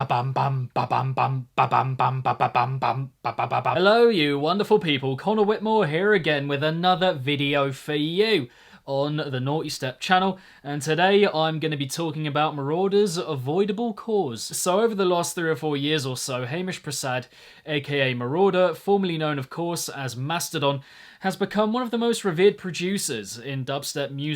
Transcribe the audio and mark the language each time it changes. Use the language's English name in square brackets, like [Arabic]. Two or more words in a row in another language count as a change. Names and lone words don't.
[English] Bam bam ba bam bam ba bam bam ba ba bam bam ba ba ba ba. Hello, you wonderful people. Connor Whitmore here again with another video for you on the Nawtystep channel, and today I'm going to be talking about Marauda's Avoidable Cause. So over the last 3 or 4 years or so, Hamish Prasad, aka Marauda, formerly known of course as Mastodon, has become one of the most revered producers in dubstep music.